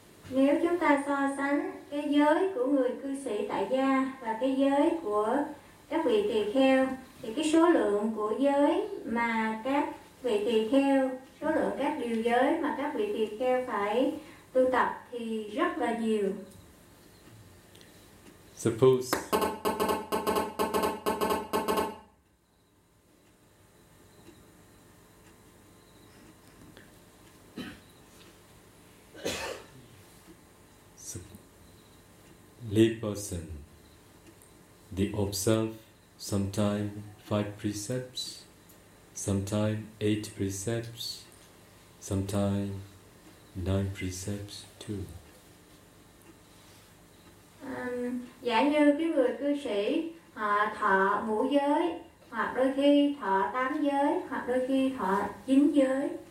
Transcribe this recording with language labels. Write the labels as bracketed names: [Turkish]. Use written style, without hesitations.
[Vietnamese] Nếu chúng ta so sánh cái giới của người cư sĩ tại gia và cái giới của các vị tỳ kheo, thì cái số lượng của giới mà các vị tỳ kheo, số lượng các điều giới mà các vị tỳ kheo phải tu tập thì rất là nhiều. [English] Suppose lay person, they observe sometime 5 precepts, sometime 8 precepts, sometime 9 precepts too. [Vietnamese] Giả như cái người cư sĩ họ thọ ngũ giới, hoặc đôi khi thọ 8 giới, hoặc đôi khi thọ 9 giới.